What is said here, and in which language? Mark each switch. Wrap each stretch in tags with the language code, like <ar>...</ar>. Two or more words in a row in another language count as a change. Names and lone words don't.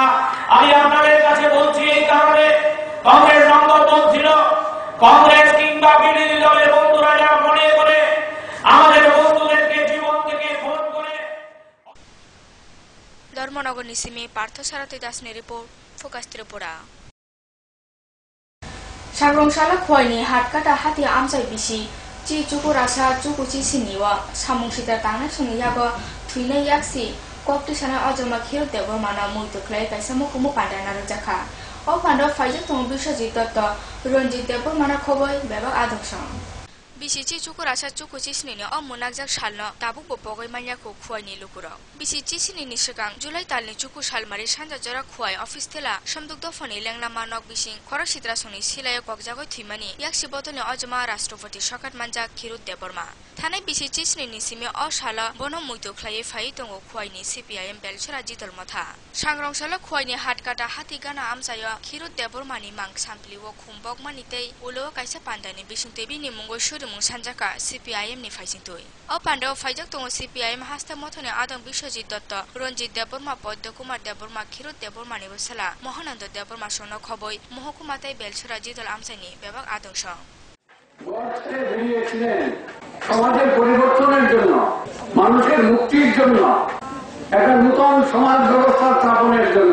<bn>আমি আপনাদের কাছে বলছি এই কারণে, কংগ্রেস নম্বর ছিল, কংগ্রেস কিংবা বিরোধী দলের বন্ধুরা যারা মনে করে আমাদের বন্ধুদেরকে জীবন থেকে ফোন করে।</bn> <trp>ধর্মনগর নিসিমি পার্থ সারথী দাসনি রিপোর্ট, ফোকাস ত্রিপুরা। সাগরংশালা খোয়াইনি হাটকাটা হাতি আমসাই বিসি চি চুকু রাসা চুকু চি সিনিওয়া সামুং সিতা তাংনাই সঙ্গে ইয়াগো থুইনাই ইয়াকসি কপটি সানা অজমা খিরো দেব মানা মুইতো খ্লাই কাইসা মুকুমু পান্ডা নারু জাখা ও পান্ডা ফাইজাক তমু বিশ্বজিৎ দত্ত রঞ্জিত দেব মানা খবই বেবাক আদর্শ বিসি চি চুকু রাসা চুকু চি সিনি ও মুনাকজাক সালনো তাবুক বপগৈ মানিয়াকো খোয়াইনি লুকুরাও বিসি চি সিনি সিগাং জুলাই তালনি চুকু সালমারি সানজা জরা খোয়াই অফিস থেলা সমদুক দফনি লেংনা মানক বিসিং খরক সিত্রাসনি সিলায় ককজাগৈ থুইমানি ইয়াকসি বতলনি অজমা রাষ্ট্রপতি শকাত মানজাক খিরুত দেববর্মা থানাই বিসি চি সিনি সিমে অ সালা বন মুইতো খ্লাইয়ে ফাই তঙ্গ খোয়াইনি CPIM বেলছরা জিতল মথা সাংরংশালা খোয়াইনি হাটকাটা হাতি গানা আমসায় খিরুত দেববর্মানি মাং সামপ্লিও খুমবক মানিতেই উলো কাইসা পান্ডানি বিসুংতেবি নি মুঙ্গই সুরুমুং সানজাকা CPIM ni ফাইজিংতই ও পান্ডাও ফাইজাক তঙ্গ CPIM হাস্তা মথনে আদং বিশ্বজিৎ দত্ত রঞ্জিত দেববর্মা পদ্ম কুমার দেববর্মা খিরুত দেববর্মানি বসলা মহানন্দ দেববর্মা সন খবই মহকুমাতাই বেলছরা জিতল আমসাইনি বেবাক আদংশ</trp> <bn>সমাজের পরিবর্তনের জন্য, মানুষের মুক্তির জন্য, একটা নূতন সমাজ ব্যবস্থা স্থাপনের জন্য।</bn>